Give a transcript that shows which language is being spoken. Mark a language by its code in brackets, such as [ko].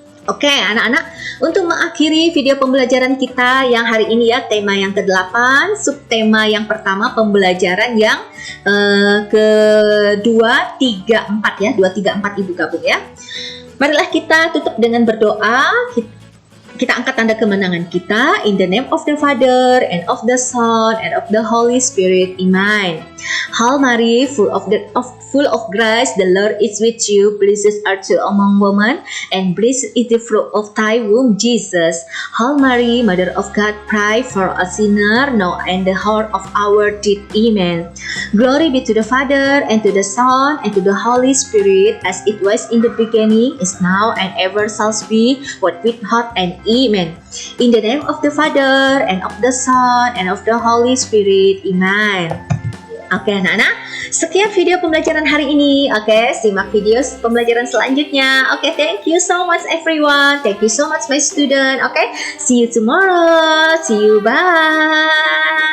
[id] Oke, anak-anak, untuk mengakhiri video pembelajaran kita yang hari ini ya, tema yang ke-8, subtema yang pertama pembelajaran yang kedua, 3, 4 ya, 2, 3, 4 Ibu gabung ya. Marilah kita tutup dengan berdoa. Kita angkat tanda kemenangan kita. [en] In the name of the Father, and of the Son, and of the Holy Spirit. Amen. Hail Mary, full of grace, the Lord is with you. Blessed art thou among women, and blessed is the fruit of thy womb, Jesus. Hail Mary, Mother of God, pray for us sinner, now and the hour of our death. Amen. Glory be to the Father, and to the Son, and to the Holy Spirit, as it was in the beginning, is now, and ever shall be, what with heart and Amen. In the name of the Father, and of the Son, and of the Holy Spirit. [id] Amen. Oke anak-anak, sekian video pembelajaran hari ini. Oke, simak video pembelajaran selanjutnya. [en] Oke, thank you so much everyone. Thank you so much my student. Oke, see you tomorrow. See you, bye.